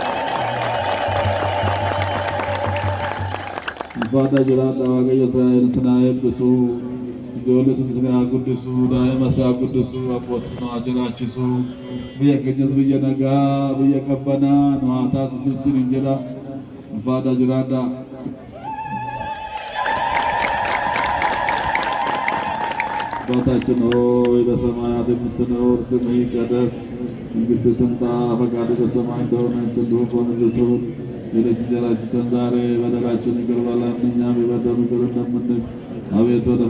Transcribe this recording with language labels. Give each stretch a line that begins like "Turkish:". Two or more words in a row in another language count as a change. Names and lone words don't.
Oromo: ulfaataa jiraadha waaqayyo isin haa eebbisuu ijoollee isin haa guddisuu daa'ima isaa guddisuu abbootis nu haa jiraachisuu biyya keenyas biyya nagaa biyya qabbanaa nu haa taasisu isin jedha ulfaataa jiraadha
Amharic: አባታችን ሆይ በሰማያት የምትኖር ስምህ ይቀደስ መንግሥትህ ትምጣ ፈቃድህ በሰማይ እንደሆነች እንዲሁ በምድር ትሁን የዕለት እንጀራችንን ዛሬ በደላችንን ይቅር በለን እኛም የበደሉንን ይቅር እንደምንል አቤቱ ወደ